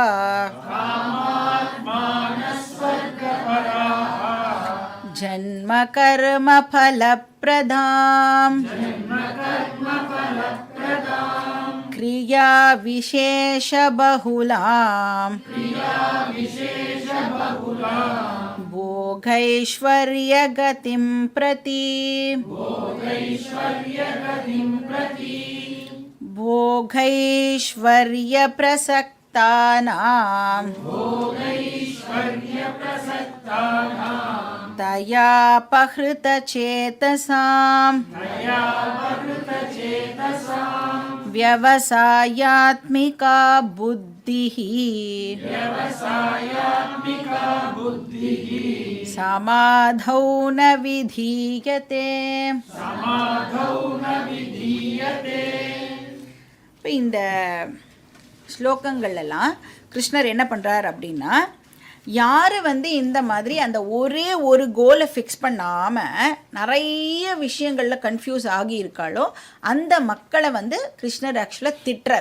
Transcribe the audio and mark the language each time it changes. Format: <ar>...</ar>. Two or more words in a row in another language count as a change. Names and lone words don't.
<sa>जन्मकर्मफलप्रदाम् क्रिया विशेषबहुलाम् भोगैश्वर्यगतिं प्रति भोगैश्वर्यप्रसक्ता तया पहृतचेतसाम् व्यवसायात्मिका बुद्धिः समाधौ न विधीयते.</sa> <ta>இப்போ இந்த ஸ்லோகங்கள்லாம் கிருஷ்ணர் என்ன பண்ணுறார் அப்படின்னா, யார் இந்த மாதிரி அந்த ஒரே ஒரு கோலை ஃபிக்ஸ் பண்ணாமல் நிறைய விஷயங்களில் கன்ஃபியூஸ் ஆகி இருக்காளோ அந்த மக்களை கிருஷ்ணர் ஆக்சுவலாக திட்டுறார்.</ta>